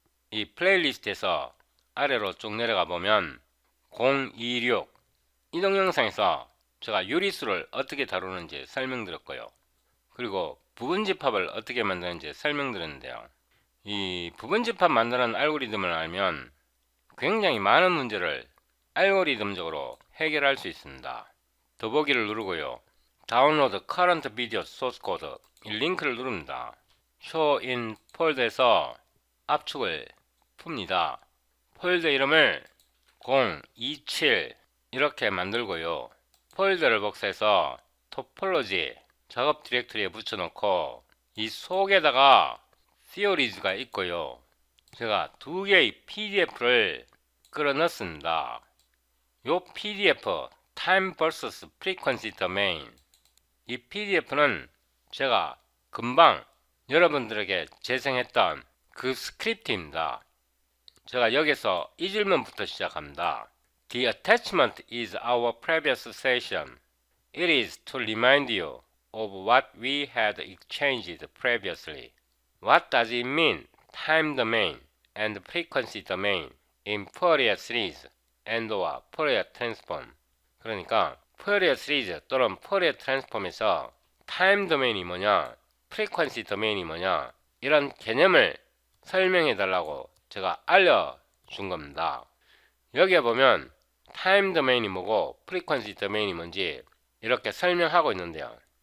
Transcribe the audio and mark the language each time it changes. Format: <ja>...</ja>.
<ko>이 플레이리스트에서 아래로 쭉 내려가 보면 026 이 동영상에서 제가 유리수를 어떻게 다루는지 설명드렸고요. 그리고 부분집합을 어떻게 만드는지 설명드렸는데요. 이 부분집합 만드는 알고리즘을 알면 굉장히 많은 문제를 알고리즘적으로 해결할 수 있습니다. 더보기를 누르고요. 다운로드</ko> <en>current video source code</en> <ko>이 링크를 누릅니다.</ko> <en>show in</en> <ko>폴더에서 압축을 풉니다. 폴더 이름을 027 이렇게 만들고요. 폴더를 복사해서 토폴로지 작업 디렉토리에 붙여놓고 이 속에다가 theories가 있고요. 제가 두 개의 PDF를 끌어 넣습니다. 요 PDF Time vs Frequency Domain 이 PDF는 제가 금방 여러분들에게 재생했던 그 스크립트입니다. 제가 여기서 이 질문부터 시작합니다.</ko> <en>The attachment is our previous session. It is to remind you of what we had exchanged previously. What does it mean, time domain and frequency domain in Fourier series and or Fourier transform?</en> <ko>그러니까 Fourier series 또는 Fourier transform에서 time 도메인이 뭐냐, frequency 도메인이 뭐냐 이런 개념을 설명해 달라고 제가 알려준 겁니다. 여기에 보면 time 도메인이 뭐고 frequency 도메인이 뭔지 이렇게 설명하고 있는데요.</ko>